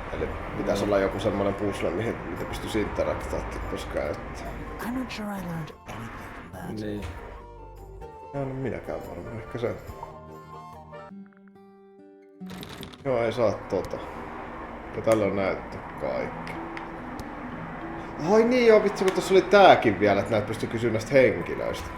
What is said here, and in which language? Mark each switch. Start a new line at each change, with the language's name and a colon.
Finnish: Eli pitäisi olla joku semmonen puzzle, mitä pystyisi interaktaa, koska käyttää.
English: I'm not sure I learned anything from that.
Finnish: Niin. Joo, no minäkään varmaan, ehkä se. Joo, ei saa tota. Ja tällä on näyttö kaikki. Ai niin joo, vitsi, kun tossa oli tääkin vielä, että näitä pystyy kysyä näistä henkilöistä.